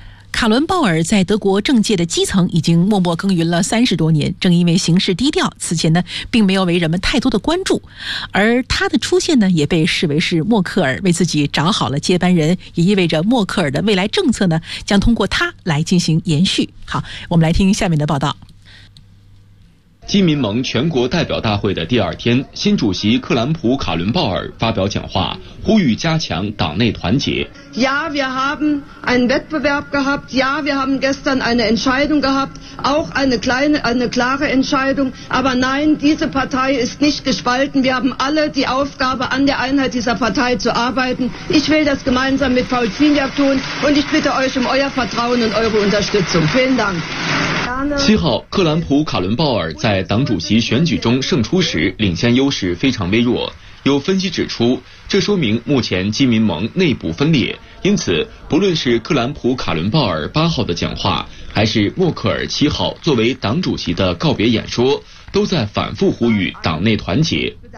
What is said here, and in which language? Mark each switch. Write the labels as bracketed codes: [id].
[zh] 卡伦鲍尔在德国政界的基层已经默默耕耘了30多年，正因为行事低调，此前呢并没有为人们太多的关注，而他的出现呢也被视为是默克尔为自己找好了接班人，也意味着默克尔的未来政策呢将通过他来进行延续。好，我们来听下面的报道。基民盟全国代表大会的第二天，新主席克兰普·卡伦鲍尔发表讲话，呼吁加强党内团结。 [de] Ja, wir haben einen Wettbewerb gehabt. Ja, wir haben gestern eine Entscheidung gehabt, auch eine klare Entscheidung. Aber nein, diese Partei ist nicht gespalten. Wir haben alle die Aufgabe, an der Einheit dieser Partei zu arbeiten. Ich will das gemeinsam mit Paul Ziemiak tun und ich bitte euch um euer Vertrauen und eure Unterstützung. Vielen Dank. [zh] 七号，克兰普·卡伦鲍尔在党主席选举中胜出时，领先优势非常微弱。有分析指出，这说明目前基民盟内部分裂，因此不论是克兰普·卡伦鲍尔八号的讲话，还是默克尔七号作为党主席的告别演说，都在反复呼吁党内团结。